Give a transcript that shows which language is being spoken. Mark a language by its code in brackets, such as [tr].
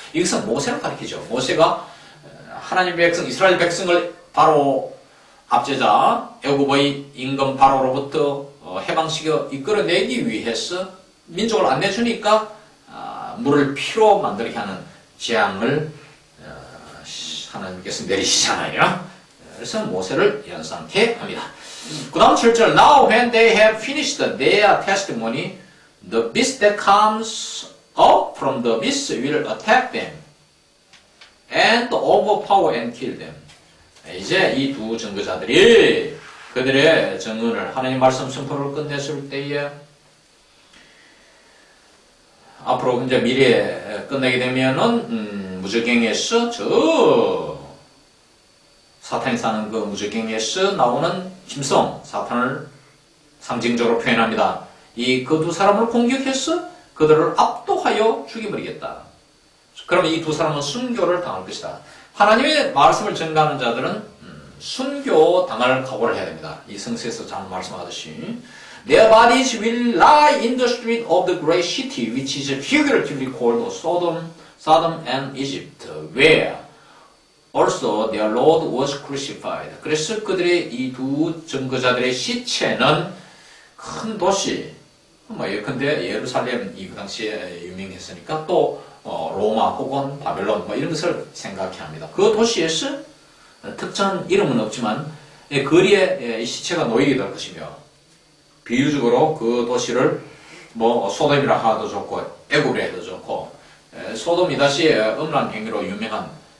[ko] 이것은 모세를 가리키죠. 모세가 하나님 백성, 이스라엘 백성을 바로 압제자 애굽의 임금 바로로부터 해방시켜 이끌어내기 위해서 민족을 안 내주니까 물을 피로 만들게 하는 재앙을 하나님께서 내리시잖아요. 그래서 모세를 연상케 합니다. 그 다음 7절 [en] Now when they have finished their testimony, the beast that comes up from the abyss will attack them and overpower and kill them. [ko] 이제 이 두 증거자들이 그들의 증언을 하나님 말씀 선포를 끝냈을 때에 앞으로 이제 미래에 끝내게 되면은 무저갱에서 저 사탄이 사는 그 무저갱에서 나오는 짐승 사탄을 상징적으로 표현합니다. 이 그 두 사람을 공격해서 그들을 압도하여 죽여버리겠다. 그러면 이 두 사람은 순교를 당할 것이다. 하나님의 말씀을 전가하는 자들은 순교 당할 각오를 해야 됩니다. 이 성서에서 잘 말씀하듯이 [en] Their bodies will lie in the street of the great city, which is figuratively called Sodom and Egypt, where also their Lord was crucified. [ko] 그래서 그들의 이 두 증거자들의 시체는 큰 도시, 예컨대 예루살렘이 그 당시에 유명했으니까 또 로마 혹은 바벨론 이런 것을 생각해 합니다. 그 도시에서 특정 이름은 없지만 거리에 시체가 놓이게 될 것이며 비유적으로 그 도시를 소돔이라 하도 좋고 애굽이라 해도 좋고 소돔이 다시 음란 행위로 유명한